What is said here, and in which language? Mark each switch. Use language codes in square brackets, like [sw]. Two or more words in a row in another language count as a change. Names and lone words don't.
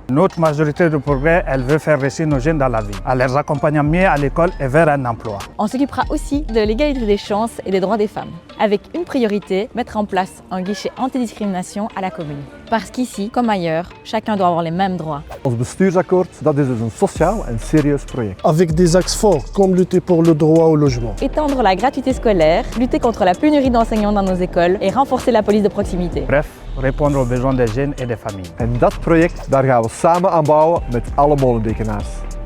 [fr] Notre majorité de progrès, elle veut faire réussir nos jeunes dans la vie, en les accompagnant mieux à l'école et vers un emploi. On s'occupera aussi de l'égalité des chances et des droits des femmes. Avec une priorité, mettre en place un guichet antidiscrimination à la commune. Parce qu'ici, comme ailleurs, chacun doit avoir les mêmes droits. [nl] Ons bestuursakkoord, dat is dus een sociaal en serieus project. [fr] Avec des axes forts comme lutter pour le droit au logement. Étendre la gratuité scolaire, lutter contre la pénurie d'enseignants dans nos écoles et renforcer la police de proximité. Bref, répondre aux besoins des jeunes et des familles. [nl] En dat project, daar gaan we samen aan bouwen met alle Molenbekenaars.